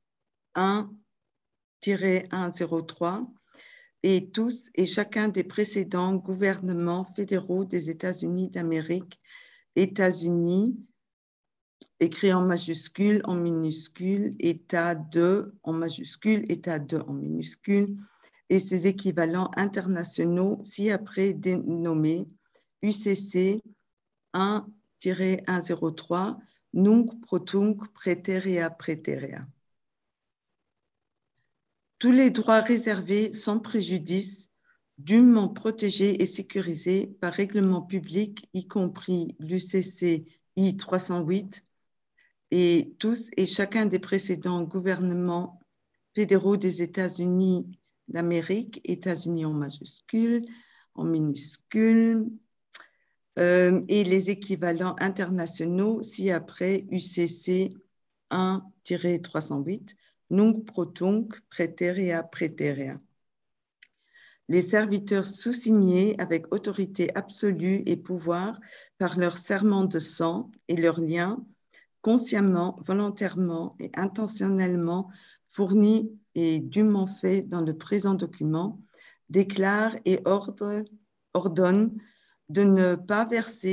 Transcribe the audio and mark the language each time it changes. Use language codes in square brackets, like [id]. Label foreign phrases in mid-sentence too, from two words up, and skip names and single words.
[fr] 1-103, et tous et chacun des précédents gouvernements fédéraux des États-Unis d'Amérique, États-Unis, écrit en majuscule, en minuscule, État 2 en majuscule, État 2 en minuscule, et ses équivalents internationaux ci-après dénommés UCC 1-103, [la] Nunc pro tunc praeterea praeterea. [fr] Tous les droits réservés sans préjudice, dûment protégés et sécurisés par règlement public, y compris l'UCC I-308, et tous et chacun des précédents gouvernements fédéraux des États-Unis d'Amérique, États-Unis en majuscule, en minuscule, et les équivalents internationaux ci-après UCC 1-308, [la] nunc pro tunc, praeterea praeterea. [fr] Les serviteurs sous-signés avec autorité absolue et pouvoir par leur serment de sang et leurs liens, consciemment, volontairement et intentionnellement fournis et dûment faits dans le présent document, déclarent et ordonnent de ne pas verser